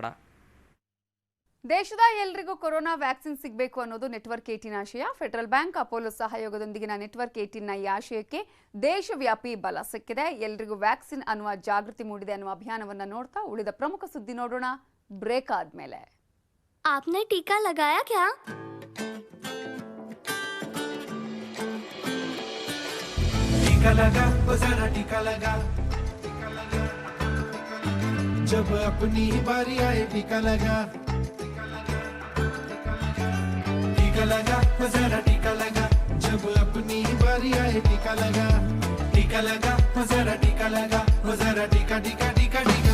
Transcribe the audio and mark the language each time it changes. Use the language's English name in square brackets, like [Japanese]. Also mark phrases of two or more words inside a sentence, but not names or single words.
[Kannada] ದೇಶದ ಎಲ್ರಿಗೂ [English] corona vaccine [Kannada] ಸಿಗಬೇಕು ಅನ್ನೋದು ನೆಟ್ವರ್ಕ್ 18 ಆಶಯ. ಫೆಡರಲ್ ಬ್ಯಾಂಕ್, ಅಪೋಲೋ ಸಹಯೋಗದೊಂದಿಗಿನ ನೆಟ್ವರ್ಕ್ 18ನ ಈ ಆಶಯಕ್ಕೆ ದೇಶವ್ಯಾಪಿ ಬಲ ಸಿಕ್ಕಿದೆ. ಎಲ್ರಿಗೂ ವ್ಯಾಕ್ಸಿನ್ ಅನ್ನುವ ಜಾಗೃತಿ ಮೂಡಿದೆ ಅನ್ನುವ ಅಭಿಯಾನವನ್ನ ನೋಡ್ತಾ ಉಳಿದ ಪ್ರಮುಖ ಸುದ್ದಿ ನೋಡೋಣ ಬ್ರೇಕ್ ಆದ್ಮೇಲೆ. [Hindi] आपने टीका लगाया क्या? टीका लगा, जरा टीका लगा, जब अपनी बारी आए टीका लगा, टीका लगा, जरा टीका लगा, जब अपनी बारी आए टीका लगा, टीका लगा, जरा टीका लगा, जरा टीका टीका टीका टीका